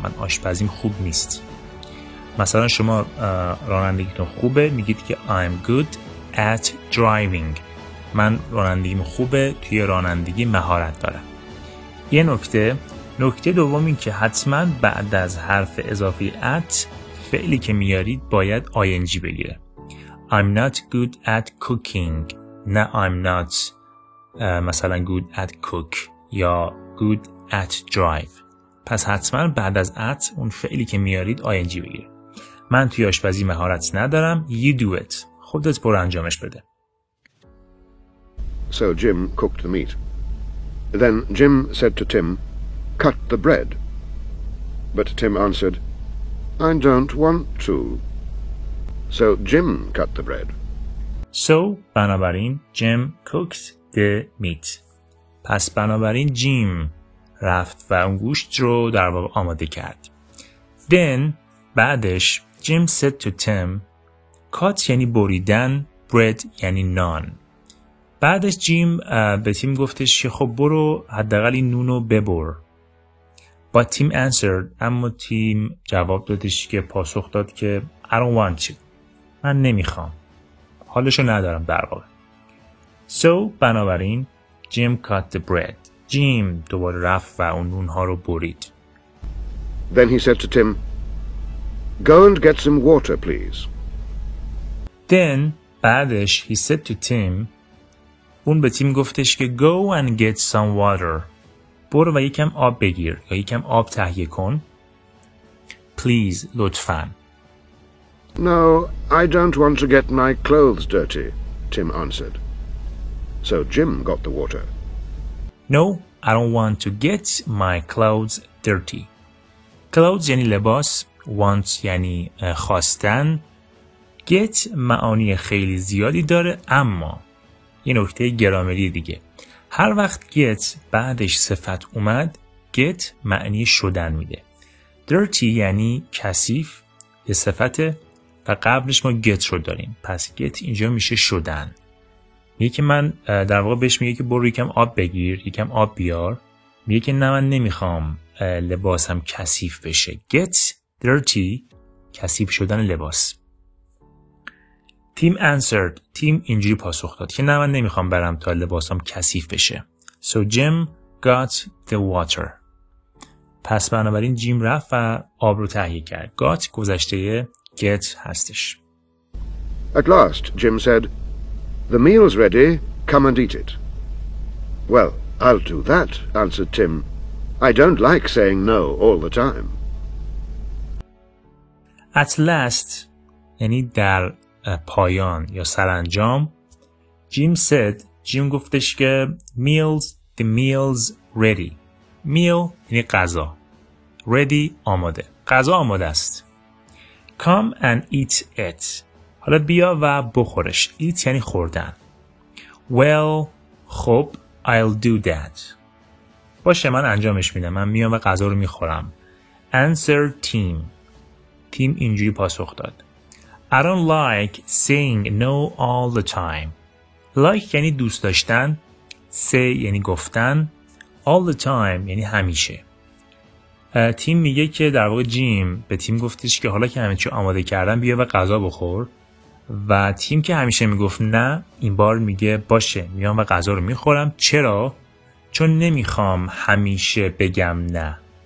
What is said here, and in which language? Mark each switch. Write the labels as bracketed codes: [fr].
[fa] من آشپزیم خوب نیست. مثلا شما رانندگیتون خوبه میگید که [en] I'm good at driving. [fa] من رانندگیم خوبه، توی رانندگی مهارت دارم. یه نکته دوم این که حتما بعد از حرف اضافی at فعلی که میارید باید ing بگیره. [en] I'm not good at cooking. نه I'm not مثلا good at cook یا good at drive. [fa] پس حتما بعد از at اون فعلی که میارید ing بگیره. من توی آشپزی مهارت ندارم. [en] You do it. [fa] خودت برو انجامش بده. [en] So Jim cooked the meat. Then Jim said to Tim, cut the bread. But Tim answered, I don't want to. So Jim cut the bread. So بنابراین Jim cooked the meat. [fa] پس بنابراین جیم رفت و اون گوشت رو در واقع آماده کرد. [en] Then بعدش Jim said to Tim, cut [fa] یعنی بریدن، [en] bread [fa] یعنی نان. بعدش جیم به تیم گفتش که خب برو حداقل این نون رو ببر. [en] But Tim answered, [fa] اما تیم جواب دادش که پاسخ داد که [en] I don't want to. [fa] من نمیخوام. حالشو ندارم در واقع. [en] So بنابراین Jim cut the bread. [fa] جیم دوباره رفت و اون نونها رو برید. [en] Then he said to Tim, go and get some water, please. Then بعدش he said to Tim, [fa] اون به تیم گفتش که [en] go and get some water. [fa] برو و یکم آب بگیر یا یکم آب تهیه کن. Please لطفاً. [en] No, I don't want to get my clothes dirty, Tim answered. So Jim got the water. No, I don't want to get my clothes dirty. [fa] Clothes یعنی لباس، want یعنی خواستن. Get معانی خیلی زیادی داره، اما یه نکته گرامری دیگه. هر وقت get بعدش صفت اومد، get معنی شدن میده. Dirty یعنی کثیف، یه صفته و قبلش ما get رو داریم. پس get اینجا میشه شدن. میگه که من در واقع بهش میگه که برو یکم آب بگیر، یکم آب بیار. میگه که نه من نمیخوام لباسم کثیف بشه. Get dirty کثیف شدن لباس. [en] Tim answered. [fa] تیم اینجوری پاسخ داد که نه من نمیخوام برم تا لباسم کثیف بشه. [en] So Jim got the water. [fa] پس بنابراین جیم رفت و آب رو تهیه کرد. Got گذشته get هستش. [en] At last, Jim said, the meal's ready, come and eat it. Well, I'll do that, answered Tim. I don't like saying no all the time. [fa] At last یعنی در پایان یا سرانجام [en] Jim said, [fa] جیم گفتش که [en] the meal's ready. [fa] meal یعنی غذا. ready آماده. غذا آماده است. [en] Come and eat it. [fa] حالا بیا و بخورش. eat یعنی خوردن. [en] Well, خب I'll do that. [fa] باشه من انجامش میدم. من میام و غذا رو میخورم. [en] Answer Tim. [fa] تیم اینجوری پاسخ داد. [en] I don't like saying no all the time. [fa] Like یعنی دوست داشتن. Say یعنی گفتن. All the time یعنی همیشه. تیم میگه که در واقع جیم به تیم گفتش که حالا که همه چی آماده کردم بیا و غذا بخور. و تیم که همیشه میگفت نه این بار میگه باشه میام و غذا رو میخورم. چرا؟ چون نمیخوام همیشه بگم نه.